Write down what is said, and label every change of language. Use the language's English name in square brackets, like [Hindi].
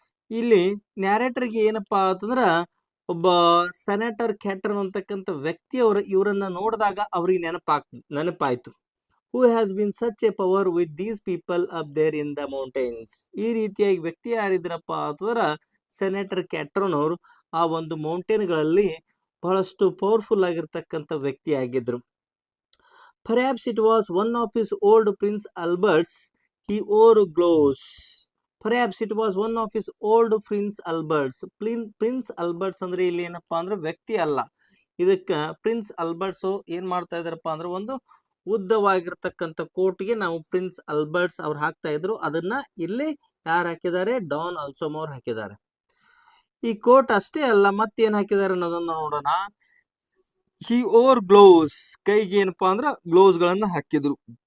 [Kannada] ಇಲ್ಲಿ ನ್ಯಾರೇಟರ್ಗೆ ಏನಪ್ಪಾ ಅಂತಂದ್ರ ಒಬ್ಬ ಸೆನೆಟರ್ ಕ್ಯಾಟರ್ ಅಂತಕ್ಕಂಥ ವ್ಯಕ್ತಿ ಇವರನ್ನ ನೋಡಿದಾಗ ಅವ್ರಿಗೆ ನೆನಪಾಯ್ತು. [English] Who has been such a power with these people up there in the mountains. [Kannada] ಈ ರೀತಿಯಾಗಿ ವ್ಯಕ್ತಿ ಯಾರಿದ್ರಪ್ಪ ಅಂತಂದ್ರ ಸೆನೆಟರ್ ಕ್ಯಾಟ್ರನವರು ಆ ಒಂದು ಮೌಂಟೇನ್ಗಳಲ್ಲಿ ಬಹಳಷ್ಟು ಪವರ್ಫುಲ್ ಆಗಿರ್ತಕ್ಕಂಥ ವ್ಯಕ್ತಿ ಆಗಿದ್ರು. [English] Perhaps it was one of his old Prince Alberts. He wore gloves. Perhaps it was one of his old Prince Alberts. [Kannada] Prince Alberts ಅಂದ್ರೆ ಇಲ್ಲಿ ಏನಪ್ಪಾ ಅಂದ್ರೆ ವ್ಯಕ್ತಿ ಅಲ್ಲ. ಇದಕ್ಕ ಪ್ರಿನ್ಸ್ ಅಲ್ಬರ್ಟ್ಸ್ ಏನ್ ಮಾಡ್ತಾ ಇದಾರಪ್ಪ ಅಂದ್ರೆ ಒಂದು ಉದ್ದವಾಗಿರ್ತಕ್ಕಂಥ ಕೋಟ್ಗೆ ನಾವು ಪ್ರಿನ್ಸ್ ಅಲ್ಬರ್ಟ್ಸ್ ಅವ್ರು ಹಾಕ್ತಾ ಇದ್ರು. ಅದನ್ನ ಇಲ್ಲಿ ಯಾರು ಹಾಕಿದ್ದಾರೆ? ಡಾನ್ ಅಲ್ಸೋಮ್ ಅವ್ರು ಹಾಕಿದ್ದಾರೆ. ಈ ಕೋಟ್ ಅಷ್ಟೇ ಅಲ್ಲ, ಮತ್ತೇನ್ ಹಾಕಿದ್ದಾರೆ ಅನ್ನೋದನ್ನ ನೋಡೋಣ. [English] he wore gloves, [Kannada] ಕೈಗೆ ಏನಪ್ಪಾ ಅಂದ್ರ ಗ್ಲೋವ್ಸ್ ಗಳನ್ನ ಹಾಕಿದ್ರು.